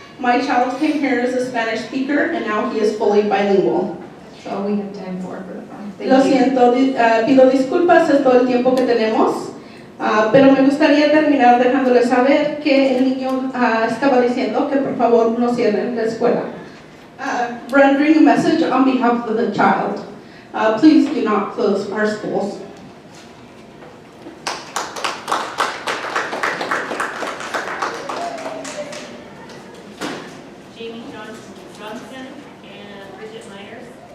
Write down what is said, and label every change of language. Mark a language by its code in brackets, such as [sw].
[en] My child came here as a Spanish speaker, and now he is fully bilingual. That's all we have time for the phone. [es] Lo siento, pido disculpas, es todo el tiempo que tenemos, pero me gustaría terminar dejándoles saber que el niño estaba diciendo que por favor no cierren la escuela. [en] rendering a message on behalf of the child. Please do not close our schools. Jamie Johnson and Bridget Myers.